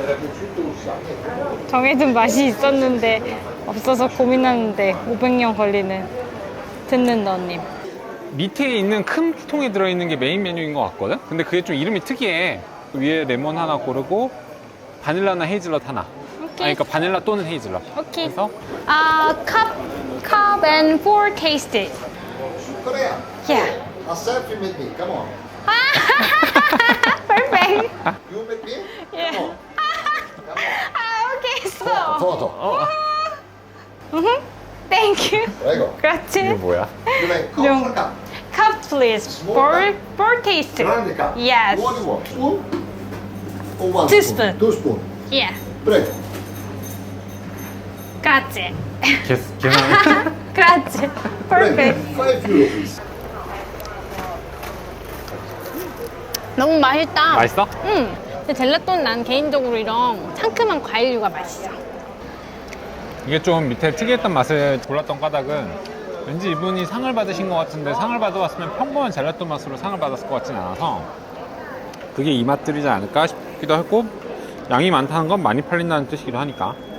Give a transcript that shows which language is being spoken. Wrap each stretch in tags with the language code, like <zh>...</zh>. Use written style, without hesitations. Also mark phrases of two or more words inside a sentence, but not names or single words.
<ko>정해둔 맛이 있었는데 없어서 고민하는데 500년 걸리는 듣는 너님. 밑에 있는 큰 통에 들어있는 게 메인 메뉴인 것 같거든? 근데 그게 좀 이름이 특이해. 위에 레몬 하나 고르고 바닐라나 헤이즐넛 하나. 오케이. 그러니까 바닐라 또는 헤이즐넛. 오케이. 그래서</ko> <en>cup and four tasted. Korea, Yeah. a selfie with me. Come on. Perfect. You with me? Yeah. Come on. Okay, so.</en> <it>Foto.</it> <en>Thank you.</en> <it>Prego.</it> <ko>이게</ko> <it>Grazie.</it> <ko>뭐야?</ko> <en>You make cup No. or cup? Cup please. Small Four tasted. Grande cup. Yes. What do you want? Spoon? Or one Two spoon? spoon. 2 spoon. Yeah.</en> <it>Prego. Grazie.</it> <ko>계산.</ko> <it>Grazie. Perfect.</it> <en>Prego. 5 euro please.</en> <ko>너무 맛있다. 맛있어? 응. 근데 젤라또는 난 개인적으로 이런 상큼한 과일류가 맛있어. 이게 좀 밑에 특이했던 맛을 골랐던 까닭은 왠지 이분이 상을 받으신 것 같은데 상을 받아왔으면 평범한 젤라또 맛으로 상을 받았을 것 같진 않아서 그게 이 맛들이지 않을까 싶기도 했고 양이 많다는 건 많이 팔린다는 뜻이기도 하니까.</ko>